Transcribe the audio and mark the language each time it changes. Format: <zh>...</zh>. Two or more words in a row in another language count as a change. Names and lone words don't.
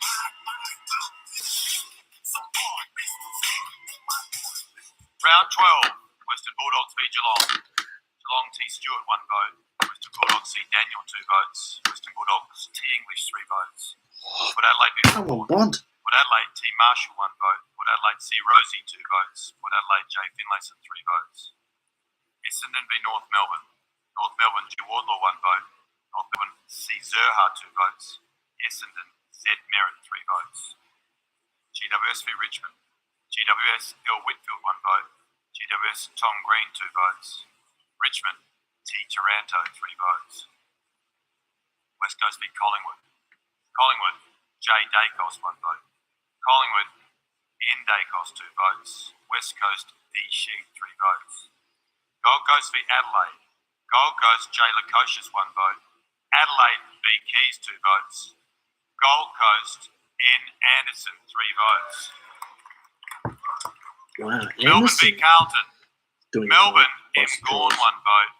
<en>Round 12, Western Bulldogs v Geelong. Geelong T Stewart 1 vote. Western Bulldogs C Daniel 2 votes. Western Bulldogs T English 3 votes. Port Adelaide v Come on, Bond. Port Adelaide T Marshall 1 vote. Port Adelaide C Rosie 2 votes. Port Adelaide J Finlayson 3 votes. Essendon v North Melbourne. North Melbourne G Wardlaw 1 vote. North Melbourne C Zerha 2 votes. Essendon Z Merritt 3 votes. GWS v Richmond. GWS L Whitfield 1 vote. GWS Tom Green 2 votes. Richmond T Taranto 3 votes. West Coast v Collingwood. Collingwood J. Dacos, 1 vote. Collingwood, N. Dacos, 2 votes. West Coast, D. Sheed, 3 votes. Gold Coast v Adelaide. Gold Coast, J. Lukosius, 1 vote. Adelaide v Keys, 2 votes. Gold Coast, N. Anderson, 3 votes. Wow, Melbourne v Carlton. Melbourne, M. Gawn, 1 vote.</en>